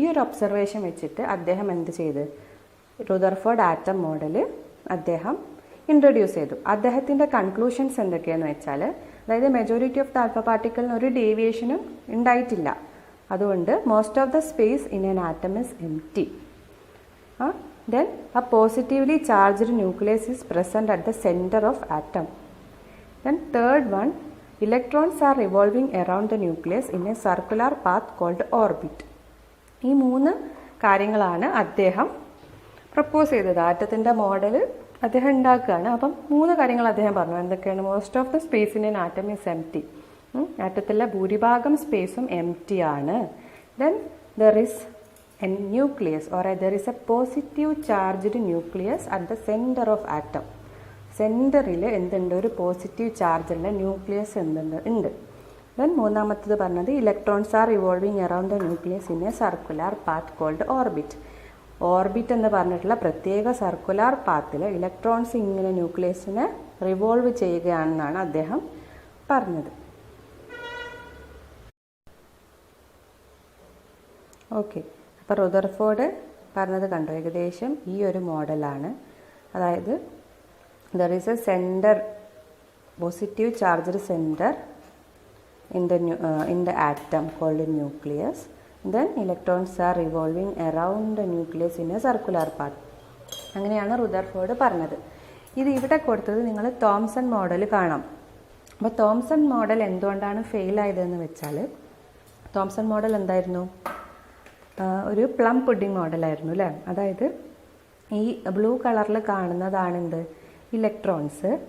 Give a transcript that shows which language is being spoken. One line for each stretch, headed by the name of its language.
Malayalam: ഈ ഒരു ഒബ്സർവേഷൻ വെച്ചിട്ട് അദ്ദേഹം എന്ത് ചെയ്ത്, റുദർഫോർഡ് ആറ്റം മോഡൽ അദ്ദേഹം ഇൻട്രൊഡ്യൂസ് ചെയ്തു. അദ്ദേഹത്തിൻ്റെ കൺക്ലൂഷൻസ് എന്തൊക്കെയാണെന്ന് വെച്ചാൽ, അതായത്
English: majority of the alpha പാർട്ടിക്കിളിന്
Malayalam: ഒരു ഡേവിയേഷനും ഉണ്ടായിട്ടില്ല.
English: അതുകൊണ്ട് most of the space in an atom is empty. Then a positively charged nucleus is present at the center of atom. Then third one, electrons are revolving around the nucleus in a circular path called orbit.
Malayalam: ഈ 3 കാര്യങ്ങളാണ് അദ്ദേഹം propose ചെയ്തത്. ആറ്റത്തിൻ്റെ model അദ്ദേഹം ഉണ്ടാക്കുകയാണ്. അപ്പം 3 കാര്യങ്ങൾ അദ്ദേഹം പറഞ്ഞു. എന്തൊക്കെയാണ്?
English: Most of the space in an atom is empty.
Malayalam: ആറ്റത്തിലെ ഭൂരിഭാഗം സ്പേസും എംപ്റ്റി ആണ്.
English: Then there is a nucleus or there is a positive charged nucleus at the center of atom.
Malayalam: സെൻറ്ററിൽ എന്തുണ്ട്? ഒരു പോസിറ്റീവ് ചാർജുള്ള ന്യൂക്ലിയസ് ഉണ്ട്. ദെൻ മൂന്നാമത്തത് പറഞ്ഞത്
English: Electrons are revolving around the nucleus in a circular path called orbit.
Malayalam: Orbit എന്ന് പറഞ്ഞിട്ടുള്ള പ്രത്യേക സർക്കുലർ പാത്തിൽ ഇലക്ട്രോൺസ് ഇങ്ങനെ ന്യൂക്ലിയസിനെ റിവോൾവ് ചെയ്യുകയാണെന്നാണ് അദ്ദേഹം പറഞ്ഞത്. ഓക്കെ, അപ്പോൾ റുദർഫോർഡ് പറഞ്ഞത് കണ്ടോ? ഏകദേശം ഈ ഒരു മോഡലാണ്. അതായത്
English: There is a centre, positive charged centre in the atom called nucleus. Then electrons are revolving around the nucleus in a circular path.
Malayalam: അങ്ങനെയാണ് റുദർഫോർഡ് പറഞ്ഞത്. ഇത് ഇവിടെ കൊടുത്തത് നിങ്ങൾ തോംസൺ മോഡൽ കാണാം. അപ്പോൾ തോംസൺ മോഡൽ എന്തുകൊണ്ടാണ് ഫെയിൽ ആയതെന്ന് വെച്ചാൽ, തോംസൺ മോഡൽ എന്തായിരുന്നു? ഒരു പ്ലം പുഡിംഗ് മോഡലായിരുന്നു അല്ലേ? അതായത് ഈ ബ്ലൂ കളറിൽ കാണുന്നതാണെന്ത്? ഇലക്ട്രോൺസ്.